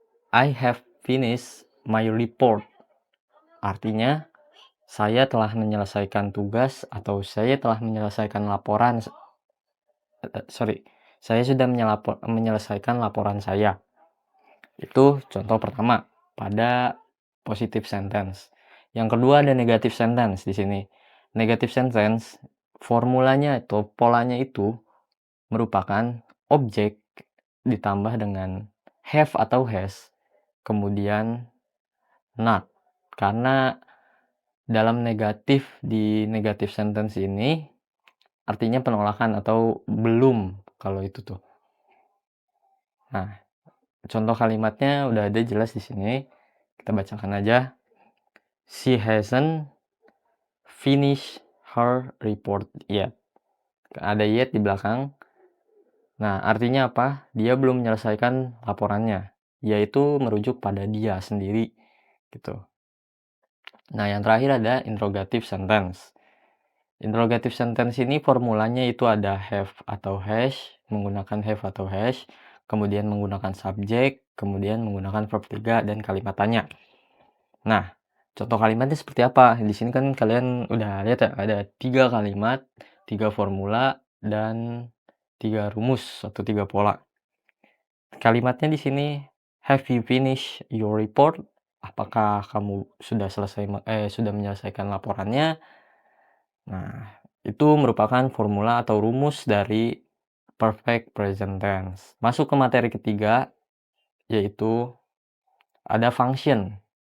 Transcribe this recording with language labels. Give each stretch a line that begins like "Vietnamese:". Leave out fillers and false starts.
English: I have finished my report.
Indonesian: Artinya saya telah menyelesaikan tugas atau saya telah menyelesaikan laporan. Saya sudah menyelesaikan laporan saya. Itu contoh pertama pada positive sentence. Yang kedua ada negative sentence di sini. Negative sentence formulanya atau polanya itu merupakan objek ditambah dengan have atau has, kemudian not. Karena dalam di negative sentence ini artinya penolakan atau belum kalau itu tuh. Nah, contoh kalimatnya udah ada jelas di sini. Kita bacakan aja.
English: She hasn't finished her report yet.
Indonesian: Ada yet di belakang. Nah, artinya apa? Dia belum menyelesaikan laporannya, yaitu merujuk pada dia sendiri gitu. Nah, yang terakhir ada interrogative sentence. Interrogative sentence ini formulanya itu ada have atau has, menggunakan have atau has, kemudian menggunakan subjek, kemudian menggunakan verb 3 dan kalimat tanya. Nah, contoh kalimatnya seperti apa? Di sini kan kalian udah lihat ya, ada 3 kalimat, 3 formula, dan 3 rumus atau 3 pola. Kalimatnya di sini,
English: have you finished your report?
Indonesian: Apakah kamu sudah menyelesaikan laporannya? Nah, itu merupakan formula atau rumus dari perfect present tense. Masuk ke materi ketiga, yaitu ada function.